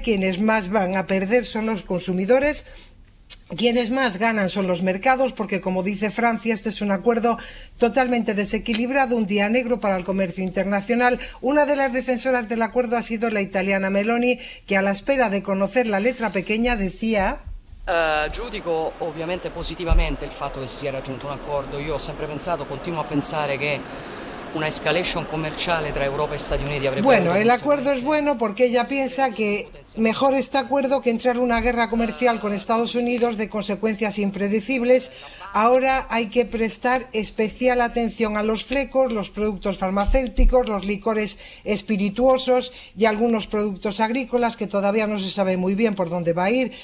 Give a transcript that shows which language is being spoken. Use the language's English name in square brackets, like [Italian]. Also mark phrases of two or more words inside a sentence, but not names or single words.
[Spanish] Quienes más van a perder son los consumidores. Quienes más ganan son los mercados, porque como dice Francia, este es un acuerdo totalmente desequilibrado, un día negro para el comercio internacional. Una de las defensoras del acuerdo ha sido la italiana Meloni, que a la espera de conocer la letra pequeña decía... [Italian] Giudico ovviamente positivamente il fatto che si sia raggiunto un accordo. Io ho sempre pensato, continuo a pensare che una escalation comerciale tra Europa e Stati Uniti avrebbe... [Spanish] Bueno, el acuerdo es bueno porque ella piensa que mejor este acuerdo que entrar en una guerra comercial con Estados Unidos de consecuencias impredecibles. Ahora hay que prestar especial atención a los flecos, los productos farmacéuticos, los licores espirituosos y algunos productos agrícolas que todavía no se sabe muy bien por dónde va a ir.